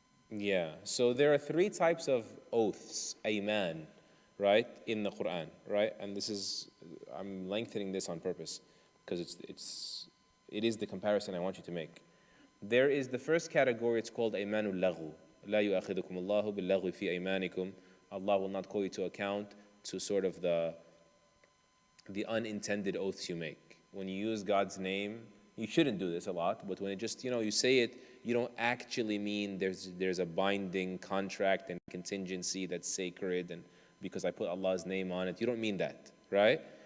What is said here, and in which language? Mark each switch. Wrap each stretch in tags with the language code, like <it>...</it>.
<en>Yeah, so there are 3 types of oaths, ayman, right, in the Quran, right? And this is, I'm lengthening this on purpose because it is the comparison I want you to make. There is the first category, it's called aymanul laghu.</en> <ar>لا يؤاخذكم الله باللغو في أيمانكم.</ar> <en>Allah will not call you to account to sort of the unintended oaths you make. When you use God's name, you shouldn't do this a lot, but when it just, you know, you say it, you don't actually mean there's a binding contract and contingency that's sacred and because I put Allah's name on it. You don't mean that, right?</en>